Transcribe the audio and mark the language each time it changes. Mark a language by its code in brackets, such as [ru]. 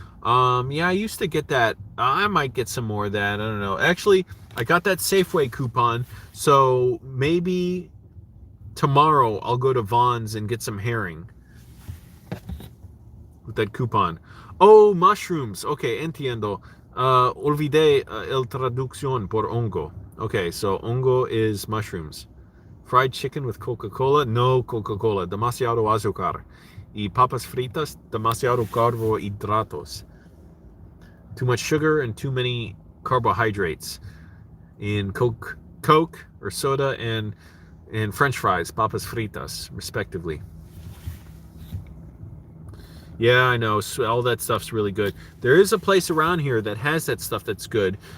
[en] Yeah, I used to get that. I might get some more of that. I don't know. Actually, I got that Safeway coupon, so maybe tomorrow I'll go to Vaughn's and get some herring with that coupon. Oh, mushrooms. Okay, [es] entiendo. Olvidé el traducción por hongo. [en] Okay, so hongo is mushrooms. Fried chicken with Coca-Cola? [es] No Coca-Cola. Demasiado azúcar. Y papas fritas? Demasiado carbohidratos. [en] Too much sugar and too many carbohydrates. In Coke or soda and French fries, [es] papas fritas, [en] respectively. Yeah, I know. So all that stuff's really good. There is a place around here that has that stuff that's good.